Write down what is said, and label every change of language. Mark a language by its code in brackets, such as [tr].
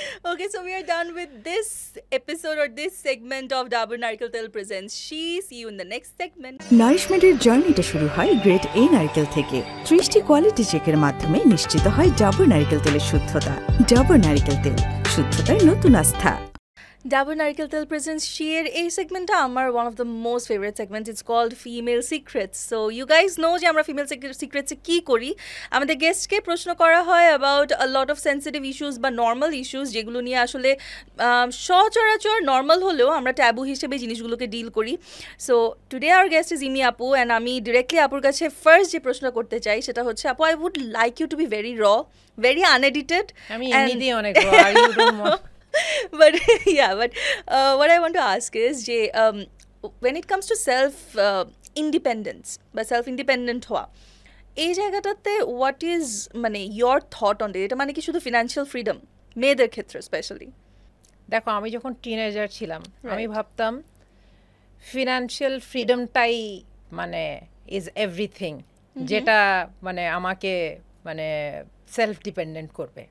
[en] Okay, so we are done with this episode or this segment of Dabur Narikal Tel presents She. See you in the next segment. [bn] নারিশমেন্টের জার্নিটা শুরু হয় great এ নারকেল থেকে। 30টি quality চেকের মাধ্যমে নিশ্চিত হয় ডাবর নারকেল তেলের শুদ্ধতা। ডাবর নারকেল তেল, শুদ্ধতার নতুন আস্থা। [en] Dabur Narikal Tel presents She [bn] এর এই সেগমেন্টটা আমার [en] one of the most favorite segments. It's called Female Secrets. So you guys know [bn] যে আমরা Female Secrets এ কি করি। আমাদের গেস্টকে প্রশ্ন করা হয় [en] about a lot of sensitive issues বা normal issues [bn] যেগুলো নিয়ে আসলে সচরাচর নর্মাল হলেও আমরা ট্যাবু হিসেবে জিনিসগুলোকে ডিল করি। [en] So today our guest is [bn] ইমি আপু, and আমি ডিরেক্টলি আপুর কাছে ফার্স্ট যে প্রশ্ন করতে চাই সেটা হচ্ছে, আপু, [en] I would like you to be very raw, very unedited. [bn] আমি এমনিতেই অনেক [en] আর you don't want. But yeah, but what I want to ask is যে when it comes to self independence বা self independent হওয়া, [bn] এই জায়গাটাতে [en] what is মানে your thought on it? [bn] এটা মানে কি শুধু financial freedom মেয়েদের ক্ষেত্রে স্পেশালি? দেখো, আমি যখন টিনেজার ছিলাম আমি ভাবতাম ফিনান্সিয়াল ফ্রিডমটাই মানে [en] is everything, [bn] যেটা মানে আমাকে মানে সেলফ ডিপেন্ডেন্ট করবে।